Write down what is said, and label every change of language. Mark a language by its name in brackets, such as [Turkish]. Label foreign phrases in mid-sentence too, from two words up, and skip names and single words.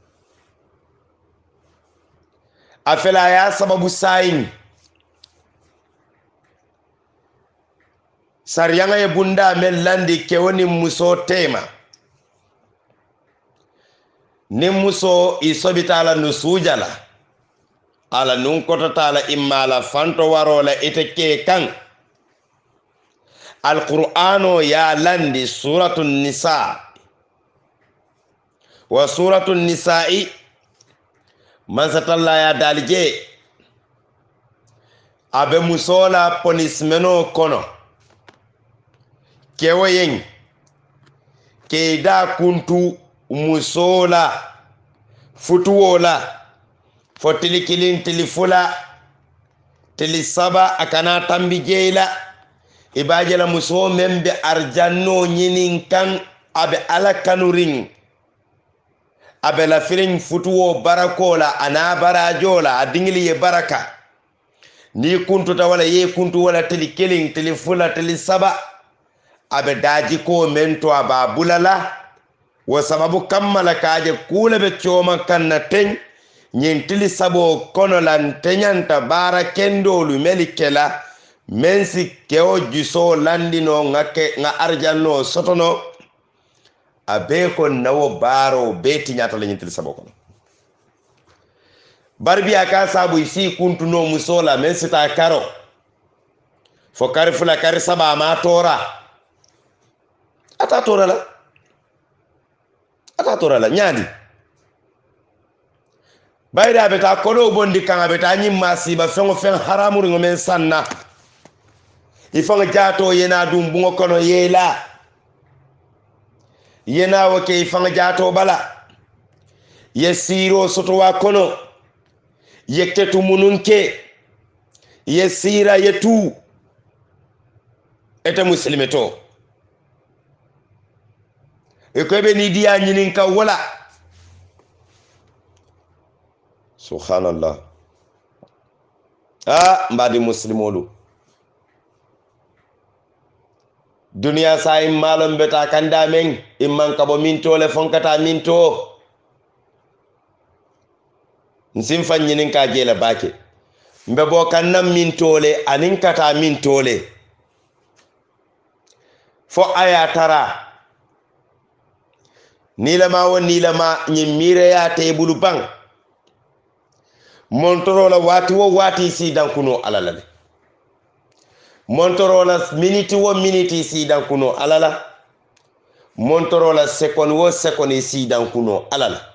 [Mandingo] afela ya sababu sayin sariyanga ye bunda men landi ke woni muso tema ni muso isobita ala nusujala ala nun kotota ala imma ala fanto warola ite ke kan alqur'ano ya landi suratul nisa wa suratul nisa'i man satalla ya dalije abe musola ponismeno kono kewoyen ke da kuntu musola futuwola fo tili kilin tili fula tili saba akana tambi jeyla ibajela muso membe arjanno nyinin kan abe ala kanurin abe la firin futuwo barakola ana barajola adingili ye baraka ni kuntu ta wala ye kuntu wala tili kilin tili fula tili saba abe daji ko mento aba bulala wa sababu kammala kaje kula be choma kanna ten nyintili sabo kono lan tenyanta bara kendolu melikela mensi keo juso landino ngake nga arjanno sotono abe ko nawo baro beti nyata la nyintili sabo kono barbi aka sabu isi kuntu no musola mensi ta karo fo karifula kari saba ma tora ata tora la nyandi bayda beta kono bondi kanga beta nyimma siba fengo fen haramuri ngomen sanna ifanga jato yena dum bungo kono yela yena wake ifanga jato bala yesiro soto wa kono yektetu mununke yesira yetu eta muslimeto ekobe ni dia nyinin ka wala subhanallah mbadi muslimolu dunia sa malum beta kanda men imman kabo minto le fonkata minto nsim fanyinin ka jela bake mbe bo kannam minto le anin kata minto le fo aya tara nilama nyimire ya tebulu bang montorola wati wo wati si dankuno alalale montorola miniti wo miniti si dankuno alala montorola second wo second si dankuno alala